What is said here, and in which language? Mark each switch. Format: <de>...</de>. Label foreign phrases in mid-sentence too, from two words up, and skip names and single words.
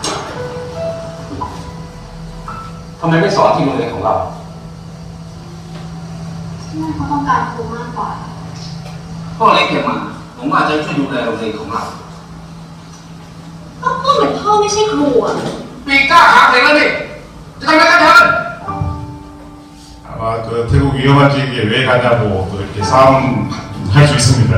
<th>ทำไมไม่สอนที่โรงเรียนของเรา ที่นั่นเขาต้องการครูมากกว่า พ่อเล็กแกมาผมว่าจะช่วยดูแลโรงเรียนของเรา ก็พูดเหมือนพ่อไม่ใช่ครูอะ ปีกล้าหาเด็กแล้วนี่จะทำอะไรกันเถอะ</th> <ko>아마 그 태국 위험한 지역에 왜 가냐고 또 이렇게 싸움 할 수 있습니다.</ko>